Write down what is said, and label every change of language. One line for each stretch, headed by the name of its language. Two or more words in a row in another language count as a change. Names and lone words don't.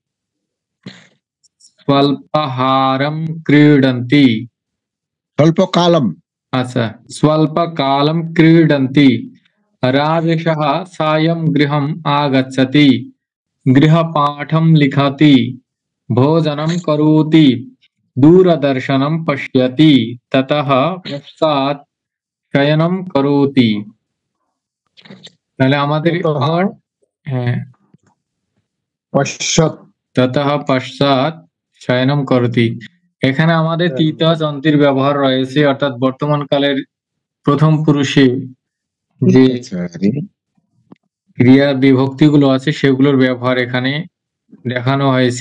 Sanskrit: स्वल्पाहारं क्रीडन्ति स्वल्पकालं क्रीडन्ति राजेशः सायं गृहम् आगच्छति गृहपाठं लिखति भोजनं करोति दूरदर्शनं पश्यति ततः पश्चात् शयनं करोति।
Bangla: তাহলে আমাদের
Sanskrit: ততঃ পশ্চাৎ শয়নম করতি,
Bangla: এখানে আমাদের তৃতীয় যন্ত্রের ব্যবহার রয়েছে, অর্থাৎ বর্তমান কালের প্রথম পুরুষে যে ক্রিয়া বিভক্তি গুলো আছে সেগুলোর ব্যবহার এখানে দেখানো হয়েছে।